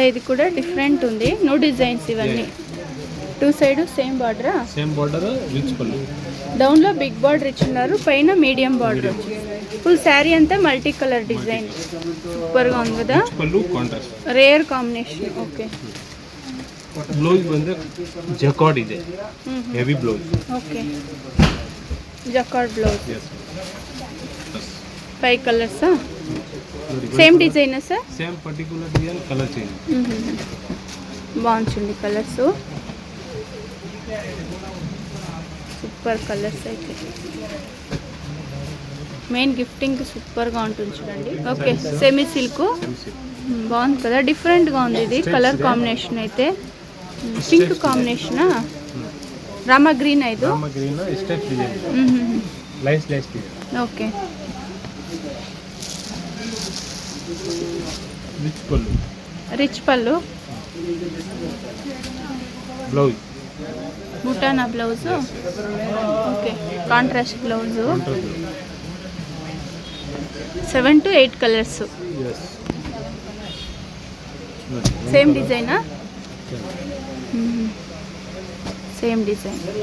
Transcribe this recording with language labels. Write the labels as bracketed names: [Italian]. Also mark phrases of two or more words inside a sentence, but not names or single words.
[Telugu] ఇది కూడా డిఫరెంట్ ఉంది. [English] new designs [Telugu] ఇవన్నీ. [English] two side same border? same border, rich పళ్ళు. [Telugu] డౌన్లో [English] big border [Telugu] ఇచ్చినారు, పైన [English] medium border. full saree [Telugu] అంతా [English] multi colour design. [Telugu] సూపర్గా ఉంది కదా. పళ్ళు కాంట్రాస్ట్. [English] rare combination. okay. [Kannada] ಬ್ಲೌಸ್ ಬಂದ್ರೆ ಜಕಾರ್ಡ್ ಇದೆ, [English] heavy blouse. okay. jacquard blouse. yes 5 colours. same design sir? same particular design, colour change. [Telugu] బాగుంటుంది కలర్స్. [English] super colours [Telugu] అయితే. [English] main gifting [Telugu] సూపర్గా ఉంటుంది చూడండి. ఓకే. [English] semi silk [Telugu] బాగుంది కదా. డిఫరెంట్గా ఉంది ఇది [English] colour combination [Telugu] అయితే. [English] pink combination? [Telugu] రామా గ్రీన్. ఐదు [English] Rama green step design, lace design. okay. [Kannada] ರಿಚ್ ಪಲ್ಲು. [Telugu] రిచ్ పళ్ళు. [Kannada] ಬ್ಲೌಸ್ [Telugu] బుటానా బ్లౌజ్. ఓకే. [English] contrast blouse. [Telugu] 7 to 8 కలర్స్. [English] yes same design? same design.